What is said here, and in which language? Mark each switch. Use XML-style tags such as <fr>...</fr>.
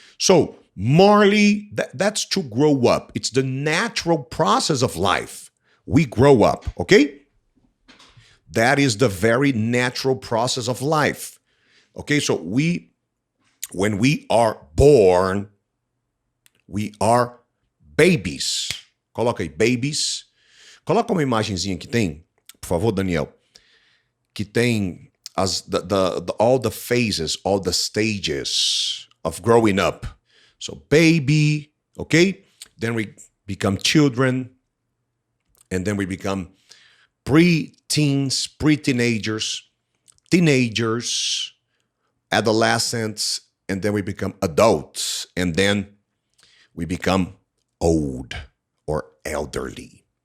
<en>So, Marley, that's to grow up. It's the natural process of life. We grow up, okay? That is the very natural process of life. Okay, so when we are born, we are babies.</en> <pt>Coloca aí, babies. Coloca uma imagenzinha que tem, por favor,</pt> <en>Daniel,</en> <pt>que tem</pt> <en>all the phases, all the stages of growing up. So baby, okay? Then we become children, and then we become pre-teens, pre-teenagers, teenagers, adolescents, and then we become adults, and then we become old or elderly.</en>